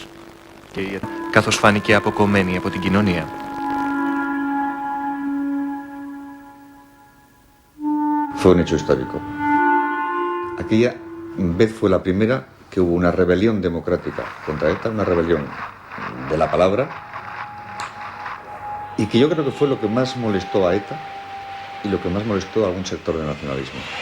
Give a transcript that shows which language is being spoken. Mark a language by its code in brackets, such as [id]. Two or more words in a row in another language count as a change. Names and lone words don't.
[el] Και η ΕΤΑ, καθώς φάνηκε αποκομμένη από την κοινωνία. [es] Fue un hecho histórico. Aquella vez fue la primera que hubo una rebelión democrática contra ETA, una rebelión de la palabra, y que yo creo que fue lo que más molestó a ETA y lo que más molestó a algún sector del nacionalismo.